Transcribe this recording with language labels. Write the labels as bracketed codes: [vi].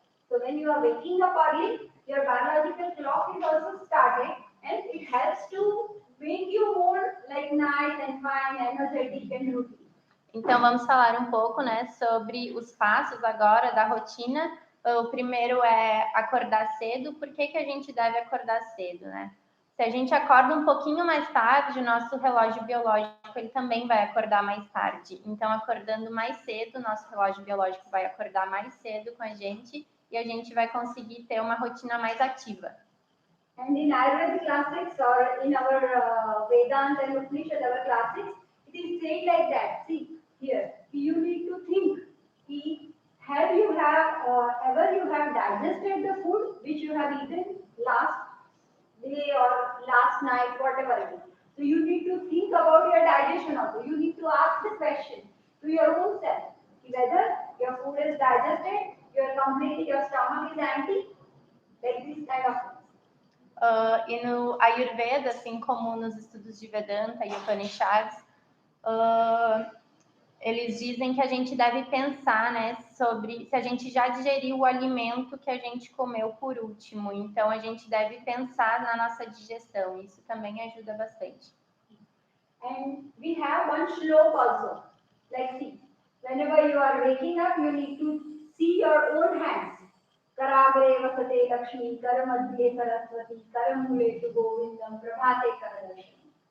[en] So when you are waking up early, your biological clock is also starting, and it helps to make you more like nice and fine, energetic and routine. [pt] Então vamos falar um pouco, né, sobre os passos agora da rotina. O primeiro é acordar cedo. Por que a gente deve acordar cedo, né? Se a gente acorda um pouquinho mais tarde, o nosso relógio biológico ele também vai acordar mais tarde. Então, acordando mais cedo, o nosso relógio biológico vai acordar mais cedo com a gente e a gente vai conseguir ter uma rotina mais ativa. [en] And in Ayurvedic classics or in our Vedanta and Upanishad, our classics, it is said like that. See, here, you need to think. Ever you have digested the food which you have eaten last day or last night, whatever it is. So you need to think about your digestion also. You need to ask the question to your own self whether your food is digested, your stomach is empty, like this kind of things. [pt] E no Ayurveda, assim como nos estudos de Vedanta e Upanishads, eles dizem que a gente deve pensar, né, sobre se a gente já digeriu o alimento que a gente comeu por último. Então, a gente deve pensar na nossa digestão. Isso também ajuda bastante. [en] And we have one shloka also. Like, see, whenever you are waking up, you need to see your own hands. [sa] Karagre vasate Lakshmi, Karamadhye Saraswati, Karamule to Govindam, Prabhate Karadashmi.